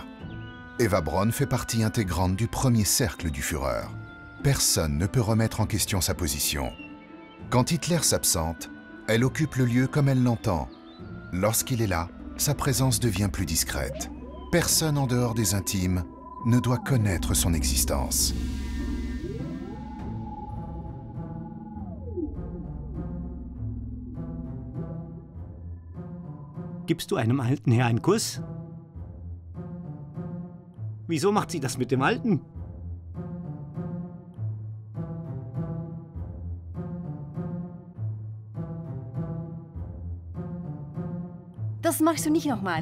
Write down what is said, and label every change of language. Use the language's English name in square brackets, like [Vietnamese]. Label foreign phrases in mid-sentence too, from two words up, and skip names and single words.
[French] Eva Braun fait partie intégrante du premier cercle du Führer. Personne ne peut remettre en question sa position. Quand Hitler s'absente, elle occupe le lieu comme elle l'entend. Lorsqu'il est là, sa présence devient plus discrète. Personne en dehors des intimes ne doit connaître son existence. [German] Gibst du einem alten Herr einen Kuss? Wieso macht sie das mit dem Alten? Das machst du nicht nochmal.